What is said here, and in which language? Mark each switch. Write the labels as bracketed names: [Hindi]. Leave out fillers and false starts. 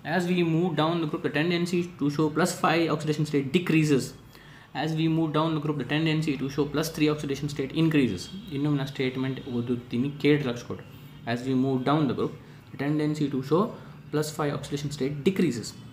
[English] As we move down the group the tendency to show +5 oxidation state decreases. As we move down the group, the tendency to show +3 oxidation state increases. [Kannada] ಇನ್ನೊಮ್ಮೆ ನಾನು statement ಓದುತ್ತೀನಿ, ಕೇಳಿ ಲಕ್ಷ ಕೊಡು. [English] As we move down the group, the tendency to show +5 oxidation state decreases.